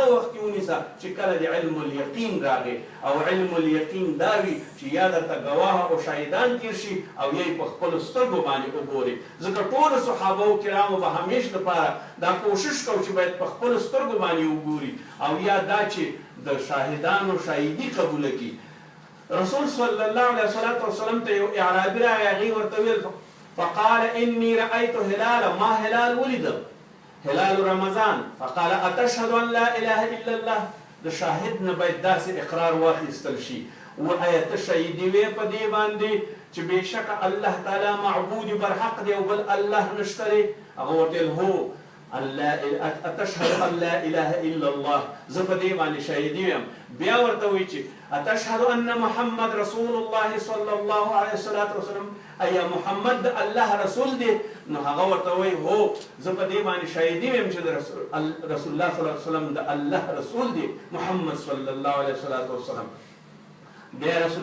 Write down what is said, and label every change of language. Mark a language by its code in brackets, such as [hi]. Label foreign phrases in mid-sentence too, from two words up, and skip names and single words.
[ps] وخت کې ونیسه چې کله د [ar] علم الیقین [ps] راغی او [ar] علم الیقین [ps] دا وي چې یا درته ګواه او شاهدان تېر شي او یا یې په خپلو سترګو باندې وګوري ځکه ټولو صحابو کرامو به همیش لپاره دا کوشش کوو چې باید په خپلو سترګو باندې وګوري او یا دا چې د شاهدانو شاهدي قبوله کړي رسول [ar] صلی الله علیه وسلم [ps] ته یو اعرابي راغی هغې ورته ویل [ar] فقال انی رأیت هلالا ما هلال ولیدم هلال رمضان فقال اتشهد ان لا اله الا الله [ps] د شاهد نه باید داسې اقرار واخیستل شي وآیا ته شهیدي وې په دې باندې چې بېشکه الله تعالی معبود برحق دی او بل الله نشته دی هغه ورته ویل هو [ar] اتشهد ان لا اله الا الله [ps] زه په دې باندې شهیدي یم بیا ورته وایي چې [ar] اتشهد ان محمد رسول الله صلی الله علیه وسلم [ps] ایا محمد د الله رسول دی نو هغه ورته وایي هو زه په دې باندې شهیدي یم چې رسول الله [ar] صلی الله علیه وسلم [ps] د الله رسول دی محمد [ar] صلی الله علیه وسلم [ps] بیا رسول